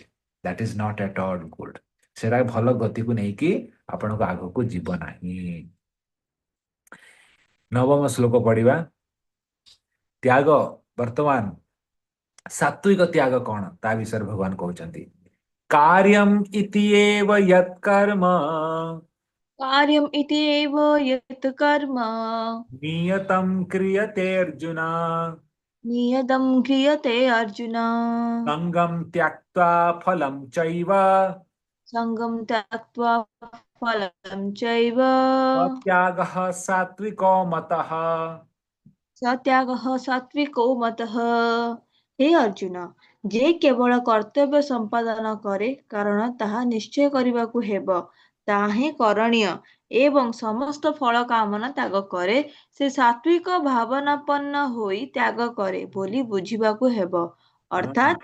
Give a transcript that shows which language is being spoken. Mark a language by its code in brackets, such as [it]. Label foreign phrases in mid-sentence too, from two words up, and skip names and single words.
[en] That is not at all good. [or] ସେଟା ଭଲ ଗତିକୁ ନେଇକି ଆପଣଙ୍କ ଆଗକୁ ଯିବ ନାହିଁ। ନବମ ଶ୍ଲୋକ ପଢିବା। ତ୍ୟାଗ, ବର୍ତ୍ତମାନ ସାତ୍विକ ତ୍ୟାଗ କଣ ତା ବିଷୟରେ ଭଗବାନ କହୁଛନ୍ତି। [sa] कार्यम इति एव यत्कर्म कार्यम् इति एव यत् कर्म नियतं क्रियते अर्जुन नियतं क्रियते अर्जुन संगम त्यक्त्वा फलं चैव सङ्गं त्यक्त्वा फलं चैव त्यागः सात्विको मतः। सत्यागः सात्विको मतः। हे अर्जुन, [or] ଯେ କେବଳ କର୍ତ୍ତବ୍ୟ ସମ୍ପାଦନ କରେ, କାରଣ ତାହା ନିଶ୍ଚୟ କରିବାକୁ ହେବ, ତାହା ହିଁ କରଣୀୟ, ଏବଂ ସମସ୍ତ ଫଳ କାମନା ତ୍ୟାଗ କରେ, ସେ ସାତ୍ବିକ ଭାବନାପନ୍ନ ହୋଇ ତ୍ୟାଗ କରେ ବୋଲି ବୁଝିବାକୁ ହେବ। ହଁ।